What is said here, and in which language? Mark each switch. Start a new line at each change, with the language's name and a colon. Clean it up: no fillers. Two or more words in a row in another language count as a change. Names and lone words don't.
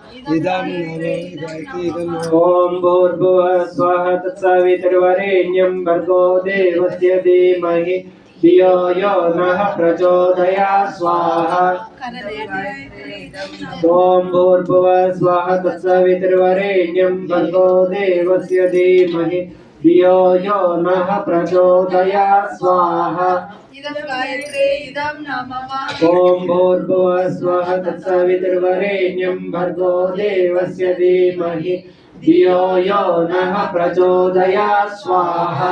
Sanskrit: ఓం భూర్భువః స్వాహ తత్సవితుర్వరేణ్యం భర్గో దేవస్య ధీమహి ధియో యో నః ప్రచోదయాత్ స్వాహా. ఓం భూర్భువః స్వాహ తత్సవితుర్వరేణ్యం భర్గో దేవస్య ధీమహి धियो यो नः प्रचोदयात् स्वाहा इदं गायत्री इदं नमः ॐ भूर्भुवः स्वः तत्सवितुर्वरेण्यं भर्गो देवस्य धीमहि धियो यो नः प्रचोदयात् स्वाहा